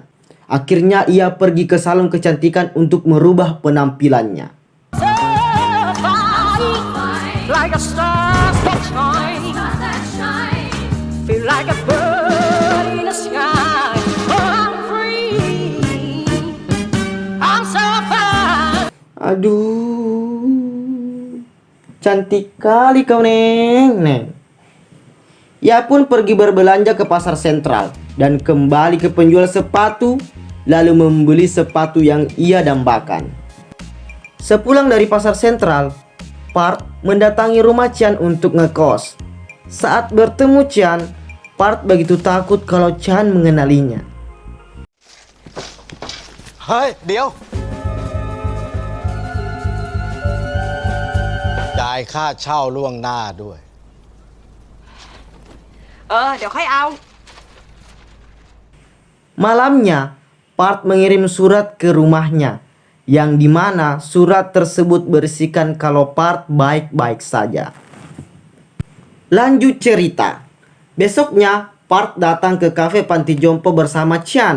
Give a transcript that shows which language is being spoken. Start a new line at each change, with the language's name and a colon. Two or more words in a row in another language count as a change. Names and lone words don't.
Indonesian: Akhirnya ia pergi ke salon kecantikan untuk merubah penampilannya.
English: Like a star that shine, feel like a bird in the sky. Oh, I'm free, I'm so fine.
Indonesian: Aduh, cantik kali kau, Neng. Ia pun pergi berbelanja ke pasar sentral dan kembali ke penjual sepatu, lalu membeli sepatu yang ia dambakan. Sepulang dari pasar sentral, Part mendatangi rumah Chan untuk ngekos. Saat bertemu Chan, Part begitu takut kalau Chan mengenalinya.
Thai: เฮ้ย เดี๋ยว จ่ายค่าเช่าล่วงหน้าด้วย เดี๋ยวค่อยเอา
Indonesian: Malamnya, Part mengirim surat ke rumahnya, yang dimana surat tersebut berisikan kalau Part baik-baik saja. Lanjut cerita. Besoknya, Part datang ke kafe panti jompo bersama Chan.